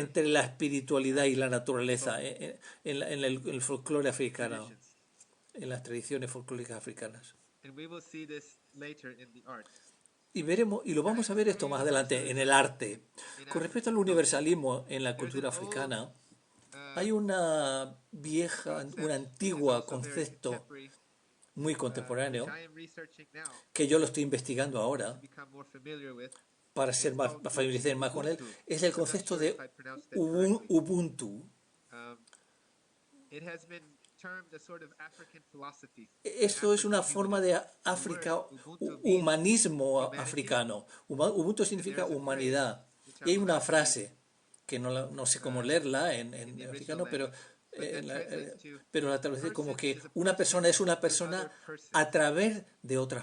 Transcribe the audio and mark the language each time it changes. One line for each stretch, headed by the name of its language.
Spanish: entre la espiritualidad y la naturaleza
English: folk
Spanish: en el folclore africano,
English: traditions.
Spanish: en las tradiciones folclóricas africanas.
English: And we will see this later in the art.
Spanish: Y veremos, y lo vamos a ver esto más adelante en el arte. Con respecto al universalismo en la cultura africana, hay una antigua concepto muy contemporáneo
English: which I am researching now
Spanish: que yo lo estoy investigando
English: to
Spanish: ahora
English: become more familiar with.
Spanish: para ser más familiarizar más con él, es el concepto de Ubuntu.
English: It has been termed a sort of African philosophy.
Spanish: Esto es una forma de África, humanismo africano. Ubuntu significa humanidad. Y hay una frase, que no sé cómo leerla en africano, pero la traducción como que una persona es una persona a través de otras